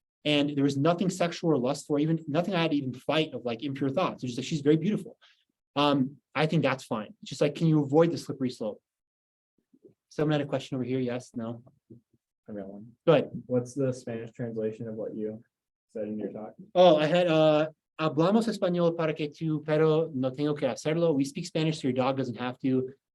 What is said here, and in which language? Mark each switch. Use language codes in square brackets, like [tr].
[en] And there was nothing sexual or lustful, or even nothing I had to even fight of like impure thoughts. It's just like, she's very beautiful. I think that's fine. It's just like, can you avoid the slippery slope? Someone had a question over here. Yes, no? I got one. Go ahead. What's the Spanish translation of what you said in your talk? Oh, I had, [es] hablamos español para que tú, pero no tengo que hacerlo. [en] We speak Spanish, so your dog doesn't have to.